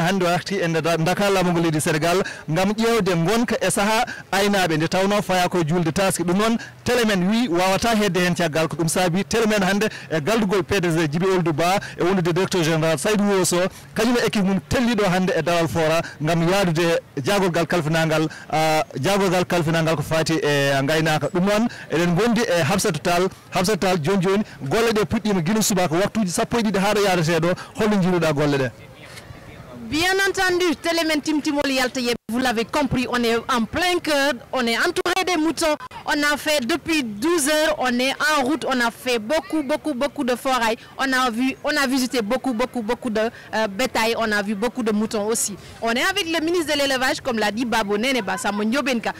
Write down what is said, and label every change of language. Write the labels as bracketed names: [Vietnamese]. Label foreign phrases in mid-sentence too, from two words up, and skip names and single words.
[Fula] hande o arti e nder Dakar lamogol leydi Sénégal gam ƴewde gonka e saaha aynaɓe nde tawno faya koye julde taski ɗum noon télé men wi wawata hedde hen caggal ko ɗum saabi télé men hande e galdugol PDG Djiby Ould Ba e wondude directeur général Saydou Woso kañum équipe mum telliɗo hande e Daral Fora gam yadude jagolgal kalfinangal ko fati e gaynaka ɗum noon eɗen gondi e Habsatou Tall joni golle ɗe puɗɗima guila subaka waktuji sappo e ɗiɗi haɗo yadeteɗo holno jiiruɗa golle ɗe? [French] Bien entendu, [Fula] télé men Timtimol yaltoyeɓe, [French] vous l'avez compris, on est en plein cœur, on est entouré des moutons, on a fait depuis 12 heures, on est en route, on a fait beaucoup de forail, on a visité beaucoup de bétail, on a vu beaucoup de moutons aussi. On est avec le ministre de l'élevage, comme l'a dit Babo Neneba Samba Ndiobel Ka.